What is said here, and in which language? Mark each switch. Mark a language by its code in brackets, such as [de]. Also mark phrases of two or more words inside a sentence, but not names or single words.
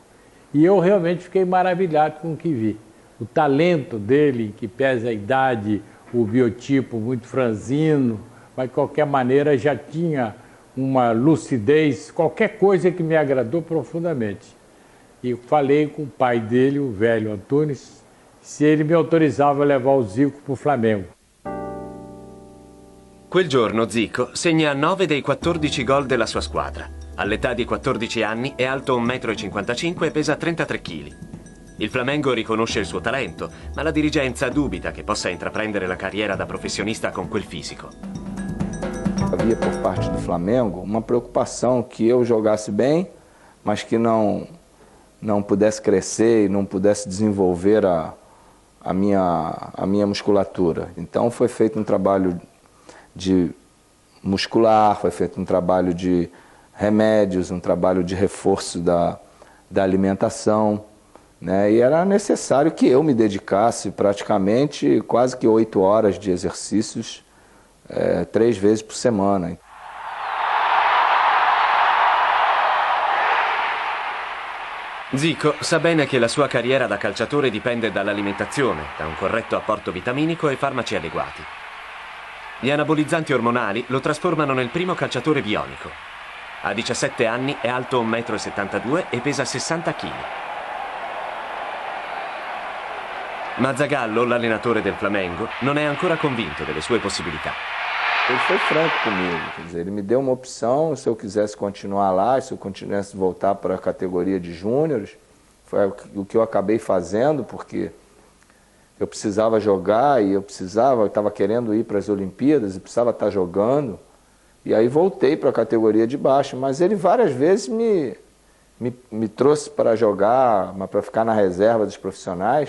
[pt] E eu realmente fiquei maravilhado com o que vi. O talento dele, que pesa a idade, o biotipo muito franzino, mas de qualquer maneira já tinha uma lucidez, qualquer coisa que me agradou profundamente. E falei com o pai dele, o velho Antunes, se ele [it] mi autorizzava [pt] a levar o Zico para o Flamengo. [it] Quel giorno Zico segna 9 dei 14 gol della sua squadra. All'età di 14 anni è alto 1,55 m e pesa 33 kg. Il Flamengo riconosce il suo talento, ma la dirigenza dubita che possa intraprendere la carriera da professionista con quel fisico. [pt] Havia por parte do Flamengo uma preocupação que eu jogasse bem, mas que não pudesse crescer e não pudesse desenvolver a minha musculatura. Então foi feito um trabalho de muscular, foi feito um trabalho de remédios, um trabalho de reforço da alimentação, né? E era necessário que eu me dedicasse praticamente quase que 8 horas de exercícios 3 vezes por semana. [it] Zico sa bene che la sua carriera da calciatore dipende dall'alimentazione, da un corretto apporto vitaminico e farmaci adeguati. Gli anabolizzanti ormonali lo trasformano nel primo calciatore bionico. A 17 anni è alto 1,72 m e pesa 60 kg. Ma Zagallo, l'allenatore del Flamengo, non è ancora convinto delle sue possibilità. [pt] Ele foi franco comigo, quer dizer, ele me deu uma opção, se eu quisesse continuar lá, se eu quisesse voltar para a categoria de júniores, foi o que eu acabei fazendo, porque eu precisava jogar e eu estava querendo ir para as Olimpíadas e precisava estar jogando, e aí voltei para a categoria de baixo, mas ele várias vezes me trouxe para jogar, para ficar na reserva dos profissionais.